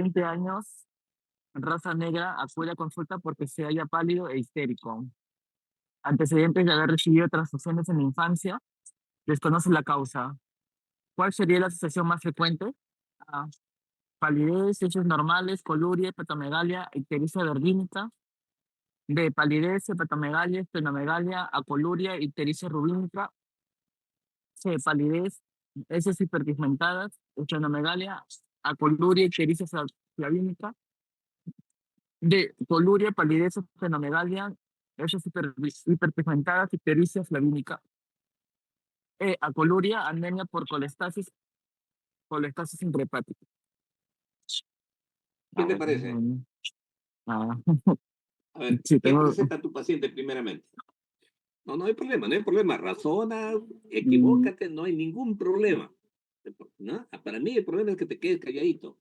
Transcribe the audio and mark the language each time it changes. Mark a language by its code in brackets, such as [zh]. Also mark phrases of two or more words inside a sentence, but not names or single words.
[es] 20 años, raza negra, acude a consulta porque se halla pálido e histérico. Antecedentes de haber recibido transfusiones en la infancia, desconoce la causa. ¿Cuál sería la asociación más frecuente? A. Palidez, hechos normales, coluria, hepatomegalia, ictericia verdínica. B. Palidez, hepatomegalia, esplenomegalia, acoluria, ictericia rubínica. C. Palidez, heces hiperpigmentadas, esplenomegalia, acoluria, ictericia flavínica. De coluria, palidez, esplenomegalia, heces hiperpigmentadas, ictericia flavínica. Acoluria, anemia por colestasis intrahepática. ¿Qué A te ver, parece? ah, A ver, sí, ¿qué tengo. presenta tu paciente primeramente? No, no hay problema, no hay problema. Razona, mm, equivócate, no hay ningún problema. ¿No? Para mí el problema es que te quedes calladito.